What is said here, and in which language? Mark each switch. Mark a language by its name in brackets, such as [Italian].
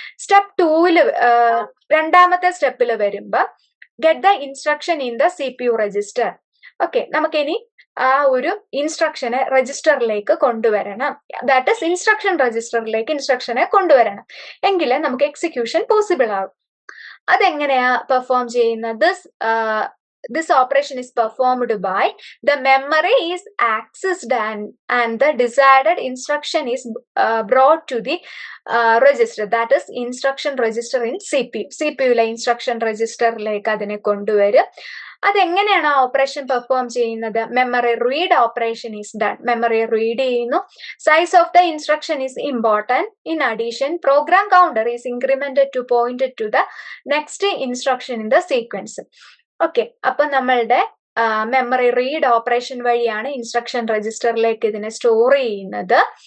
[English] step 2 [Malayalam] രണ്ടാമത്തെ സ്റ്റെപ്പിൽ വരുമ്പോ [English] Get the instruction in the CPU register. [Malayalam] Okay, നമുക്കിനി ആ ഒരു ഇൻസ്ട്രക്ഷനെ രജിസ്റ്ററിലേക്ക് കൊണ്ടുവരണം. ദാറ്റ് ഇസ് ഇൻസ്ട്രക്ഷൻ രജിസ്റ്ററിലേക്ക് ഇൻസ്ട്രക്ഷനെ കൊണ്ടുവരണം, എങ്കിലേ നമുക്ക് എക്സിക്യൂഷൻ പോസിബിൾ ആകും. അതെങ്ങനെയാ പെർഫോം ചെയ്യുന്നത്? [English] This operation is performed by the memory is accessed and the desired instruction is brought to the register, that is instruction register in CPU [Malayalam] ലെ ഇൻസ്ട്രക്ഷൻ രജിസ്റ്ററിലേക്ക് അതിനെ കൊണ്ടുവരും. അതെങ്ങനെയാണ് ആ ഓപ്പറേഷൻ പെർഫോം ചെയ്യുന്നത്? [English] Memory read operation is done. [Malayalam] Memory read ചെയ്യുന്നു. [English] Size of the instruction is important. In addition program counter is incremented to point to the next instruction in the sequence. [Malayalam] Okay, അപ്പൊ നമ്മളുടെ memory read operation വഴിയാണ് instruction രജിസ്റ്ററിലേക്ക് ഇതിനെ store ചെയ്യുന്നത്.